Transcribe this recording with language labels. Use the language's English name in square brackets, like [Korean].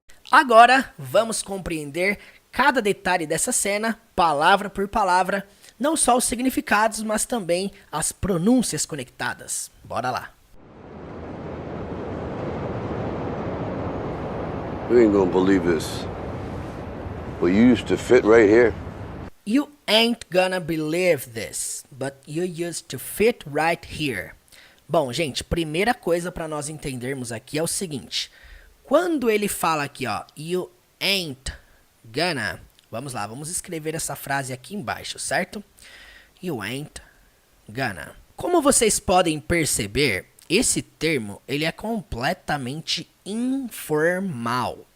[Portuguese] Agora, vamos compreender cada detalhe dessa cena, palavra por palavra, não só os significados, mas também as pronúncias conectadas. Bora lá. [English] You ain't gonna believe this. But you used to fit right here. You ain't gonna believe this, but you used to fit right here. [Portuguese] Bom, gente, primeira coisa para nós entendermos aqui é o seguinte. Quando ele fala aqui, ó, [English] you ain't gonna, [Portuguese] vamos lá, vamos escrever essa frase aqui embaixo, certo? [English] You ain't gonna. [Portuguese] Como vocês podem perceber, esse termo, ele é completamente informal.